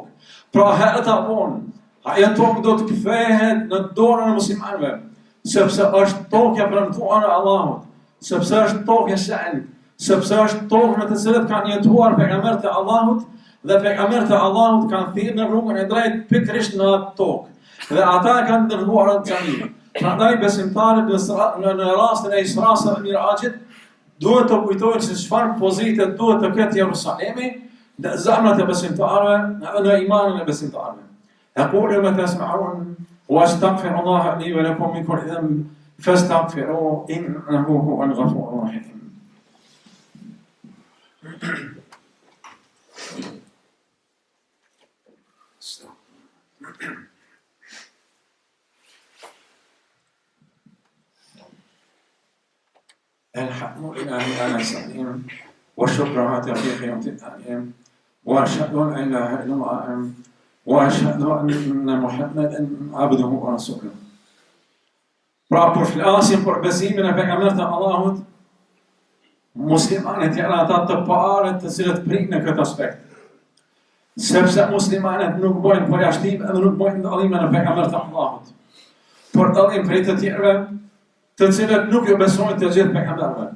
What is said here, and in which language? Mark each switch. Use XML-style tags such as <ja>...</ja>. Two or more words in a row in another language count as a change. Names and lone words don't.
<sq>Pra herët vonë, ajo tokë do të kthehet në dorën e muslimanëve, sepse është tokë e premtuar e Allahut, sepse është tokë e shenjtë, sepse është tokë në të cilët kanë jetuar pejgamberët e Allahut dhe pejgamberët e Allahut kanë thirrë në rrugën e drejtë pikërisht në atë tokë. Dhe ata kanë dërguar atë xhami. Prandaj besimtarët në rastin e Isras dhe Mirajit duhet të kujtojnë se çfarë pozite duhet të ketë Jerusalemi në zemrat e besimtarëve në imanin e besimtarëve.</sq> <ar>أقول ما تسمعون وأستغفر الله لي ولكم من كل ذنب فاستغفروه إنه هو الغفور الرحيم. الحمد لله على سليم والشكر على توفيق يوم التأمين وأشهد أن لا إله إلا الله وأشهد أن محمدا عبده ورسوله.</ar> <sq>Pra për flasim për besimin e pejgamberit të Allahut, muslimanët janë ata të parët të cilët prinë në këtë aspekt. Sepse muslimanët nuk bojnë përjashtim edhe nuk bojnë dallime në pejgamberin e Allahut. Për dallim prej të tjerëve, të cilët nuk ju besojnë të gjithë pejgamberëve.</sq>